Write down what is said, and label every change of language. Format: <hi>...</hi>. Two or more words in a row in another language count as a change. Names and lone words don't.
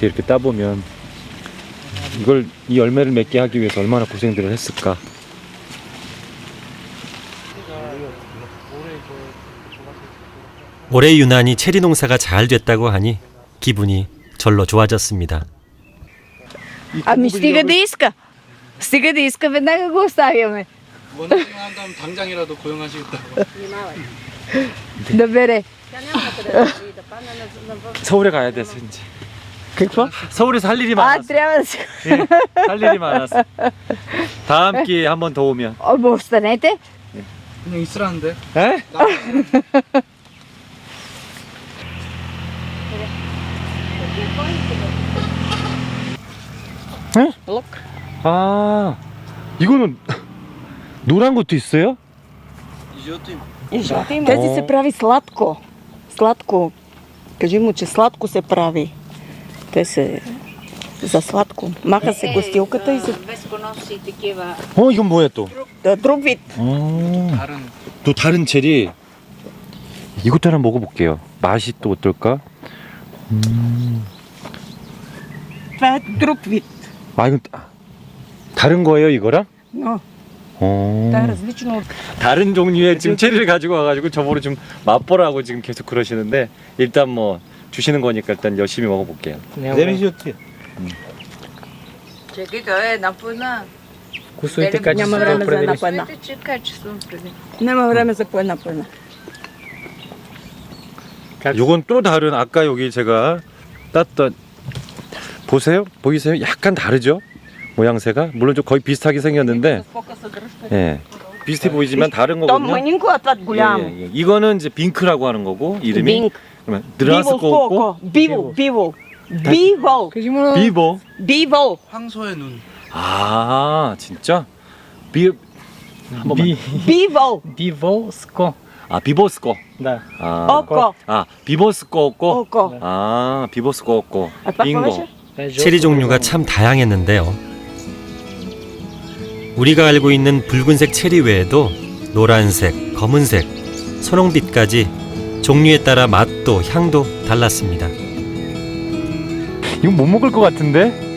<ko>이렇게 따보면 이걸, 이 열매를 맺게 하기 위해서 얼마나 고생들을 했을까. 올해 유난히 체리 농사가 잘 됐다고 하니 기분이 절로 좋아졌습니다.</ko> <bg>Ами стига да иска. Стига да иска, веднага го оставяме.</bg> <ko>원하시면 한다면 당장이라도 고용하시겠다고.</ko> <bg>Да бере.</bg> <ko>서울에 가야 돼서 이제.</ko> <bg>Какво?</bg> <ko>서울에서 할 일이</ko> <bg>А,</bg> <ko>많았어.</ko> <bg>трябва да се...</bg> <ko>할 일이 많았어. 다음 기회에 한 번 더 오면.</ko> <bg>Ама останете.</bg> <ko>그냥 있으라는데. 에? 에?</ko> <bg>Лук.</bg> <ko>아, 이거는 노란 것도 있어요?</ko> <bg>Жълто има. И жълто има. Тези се прави сладко. Сладко. Кажи му, че сладко се прави. Те се за сладко. Маха се гостилката и се... Безконоси такива.</bg> <ko>이건 뭐야 또?</ko> <bg>Друг вид.</bg> <ko>다른. 또 다른 체리. 이것도 하나 먹어볼게요. 맛이 또 어떨까?</ko> <bg>Това е друг вид.</bg> <ko>아, 이건 다른 거예요, 이거랑?</ko> <bg>Но Това е различно от</bg> <ko>다른 종류의 지금 체리를 가지고 와가지고 저보고 좀 맛보라고 지금 계속 그러시는데 일단 뭐 주시는 거니까 일단 열심히 먹어볼게요.</ko> <bg>Вземи си от тия. Чакай, той е напълна. Вкусовите Няма време за една по една. Че качествено преди. Няма време за по една по една.</bg> <ko>요건 또 다른 아까 여기 제가 땄던 보세요? 보이세요? 약간 다르죠? 모양새가 물론 좀 거의 비슷하게 생겼는데 예 비슷해 보이지만 다른</ko> <bg>То</bg> <ko>거거든요.</ko> <bg>мънинко, а това голямо.</bg> <ko>예, 예. 이거는 이제 빙크라고 하는 거고 이름이</ko> <bg>Бинк.</bg> <ko>그러면 드라스</ko> <bg>Биво</bg> <ko>거고</ko> <bg>колко? Биво, биво. Биво. кажи му на</bg> <ko>비보</ko> <bg>Биво.</bg> <ko>황소의 눈. 아 진짜 비 한 번만</ko> <bg>Биво.</bg> <ko>비보스코. 아 비보스코</ko> <bg>Да.</bg> <ko>아,</ko> <bg>Око.</bg> <ko>아 비보스코고</ko> <bg>Око.</bg> <ko>아 비보스코고</ko> <bg>А това какво беше?</bg> <ko>체리 종류가 참 다양했는데요. 우리가 알고 있는 붉은색 체리 외에도 노란색, 검은색, 선홍빛까지 종류에 따라 맛도 향도 달랐습니다. 이건 못 먹을 것 같은데?</ko>